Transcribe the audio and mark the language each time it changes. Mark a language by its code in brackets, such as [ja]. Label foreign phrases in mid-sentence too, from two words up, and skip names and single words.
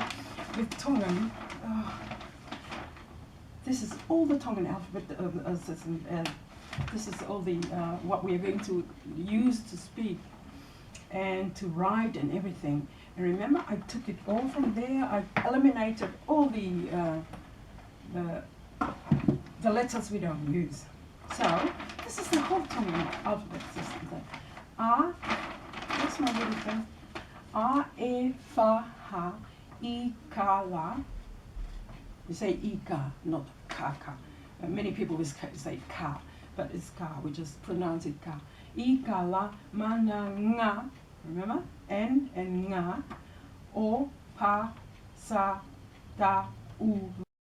[en] With Tongan, this is all the Tongan alphabet, this is all the, what we are going to use to speak and to write and everything. And remember, I took it all from there, I eliminated all the letters we don't use. So, this is the whole Tongan alphabet system. What's my little thing? [to] A, e, fa, ha, I, ka, la. [en] We say [to] I, ka, [en] not [to] ka, ka. [en] Many people will say ka, but it's ka. We just pronounce it [to] ka. I, ka, la, ma, na, [en] nga. Remember? [to] N and nga. O, pa, sa, ta, u.